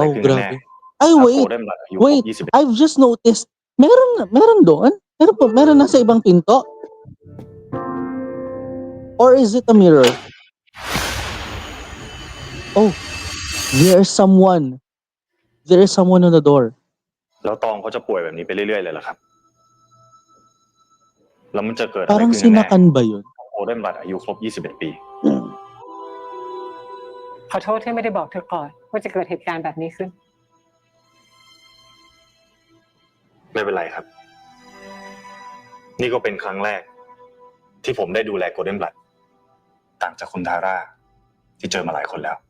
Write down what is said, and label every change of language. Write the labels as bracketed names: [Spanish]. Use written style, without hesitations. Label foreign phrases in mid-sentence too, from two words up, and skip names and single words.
[English] Wow, [Thai] ขึ้นกันแน่ [Filipino] grabe. Ay, [Thai] ถ้าโก [English] wait. [Thai] ลเด้นบลัดอายุคร [English] Wait. [Thai] บ 21 [English] I've just noticed. [Filipino] Meron doon? Meron nasa ibang pinto? [English] Or is it a mirror? Oh, there's someone. There is someone on the door. [Thai] แล้วตองเขาจะป่วยแบบนี้ไปเรื่อยๆเลยเหรอครับ แล้วมันจะเกิดอะไร [Filipino] Parang [Thai] ขึ้นกันแน่ [Filipino] sinakan ba yun? [Thai] ถ้าโกลเด้นบลัดอายุครบ 21 ปี ขอโทษที่ไม่ได้บอกเธอก่อนว่าจะเกิดเหตุการณ์แบบนี้ขึ้น ไม่เป็นไรครับ นี่ก็เป็นครั้งแรก ที่ผมได้ดูแลโกลเด้นบลัดต่างจากคุณทาร่าที่เจอมาหลายคนแล้ว